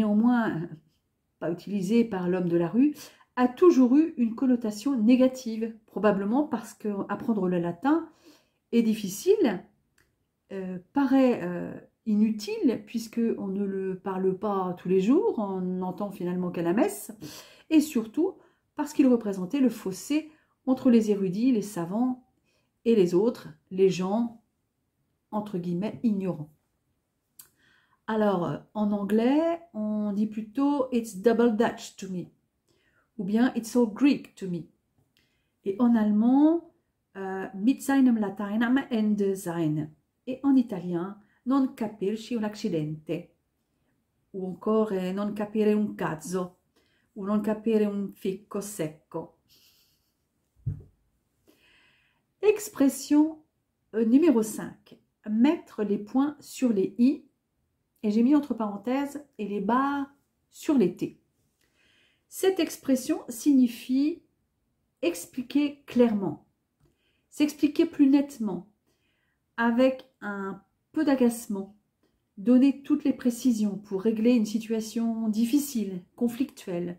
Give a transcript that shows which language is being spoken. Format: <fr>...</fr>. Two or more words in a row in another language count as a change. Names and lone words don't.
<fr>néanmoins pas utilisé par l'homme de la rue, a toujours eu une connotation négative, probablement parce qu'apprendre le latin est difficile, paraît inutile puisqu'on ne le parle pas tous les jours, on n'entend finalement qu'à la messe, et surtout parce qu'il représentait le fossé entre les érudits, les savants et les autres, les gens entre guillemets ignorants. Alors, en anglais, on dit plutôt</fr> <en>« It's double Dutch to me »</en> <fr>ou bien</fr> <en>« It's all Greek to me ».</en> <fr>Et en allemand,</fr> <de>« Mit seinem Latein am Ende sein ».</de> <fr>Et en italien,</fr> <it>« Non capirci un accidente »</it> <fr>ou encore</fr> <it>« Non capire un cazzo » ou « Non capire un ficco secco ».</it> <fr>Expression numéro 5. Mettre les points sur les « i ». Et j'ai mis entre parenthèses et les barres sur les T. Cette expression signifie expliquer clairement, s'expliquer plus nettement, avec un peu d'agacement, donner toutes les précisions pour régler une situation difficile, conflictuelle.</fr>